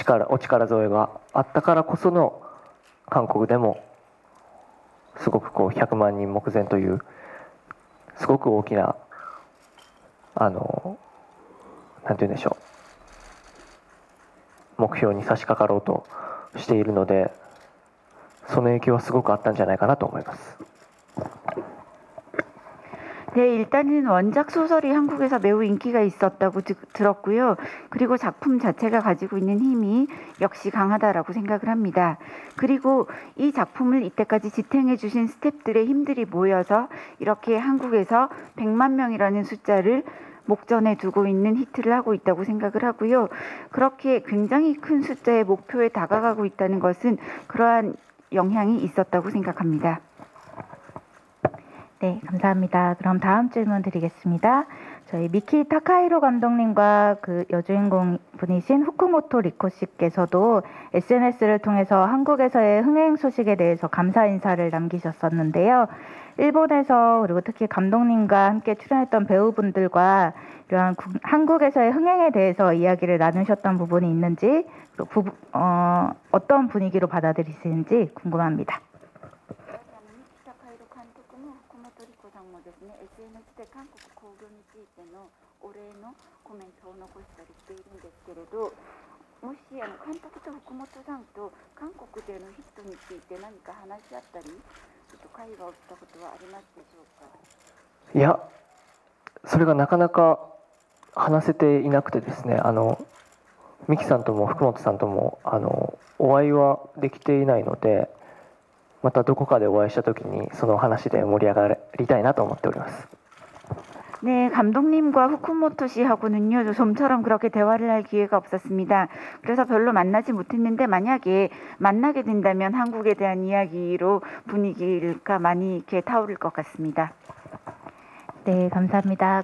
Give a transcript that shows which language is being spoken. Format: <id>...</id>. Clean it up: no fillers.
<ja>お力添えがあったからこその韓国でもすごく100万人目前というすごく大きななんて言うんでしょう、目標に差し掛かろうとしているので、その影響はすごくあったんじゃないかなと思います。</ja> <ko>네, 일단은 원작 소설이 한국에서 매우 인기가 있었다고 들었고요. 그리고 작품 자체가 가지고 있는 힘이 역시 강하다라고 생각을 합니다. 그리고 이 작품을 이때까지 지탱해 주신 스태프들의 힘들이 모여서 이렇게 한국에서 100만 명이라는 숫자를 목전에 두고 있는 히트를 하고 있다고 생각을 하고요. 그렇게 굉장히 큰 숫자의 목표에 다가가고 있다는 것은 그러한 영향이 있었다고 생각합니다. 네, 감사합니다. 그럼 다음 질문 드리겠습니다. 저희 미키 타카히로 감독님과 그 여주인공 분이신 후쿠모토 리코 씨께서도 SNS를 통해서 한국에서의 흥행 소식에 대해서 감사 인사를 남기셨었는데요. 일본에서 그리고 특히 감독님과 함께 출연했던 배우분들과 이러한 한국에서의 흥행에 대해서 이야기를 나누셨던 부분이 있는지, 그리고 어떤 분위기로 받아들이시는지 궁금합니다.</ko> <ja>三木孝弘監督も福本莉子さんもですね、SNS で韓国興行についてのお礼のコメントを残したりしているんですけれど、もし監督と福本さんと韓国でのヒットについて何か話し合ったり、会話をしたことはありますでしょうか。いや、それがなかなか話せていなくてですね、ミキさんとも福本さんともお会いはできていないので、またどこかでお会いした時にその話で盛り上がりたいなと思っております。</ja> <ko>네, 감독님과 후쿠모토 씨하고는요, 좀처럼 그렇게 대화를 할 기회가 없었습니다. 그래서 별로 만나지 못했는데 만약에 만나게 된다면 한국에 대한 이야기로 분위기가 많이 이렇게 타오를 것 같습니다. 네, 감사합니다.</ko>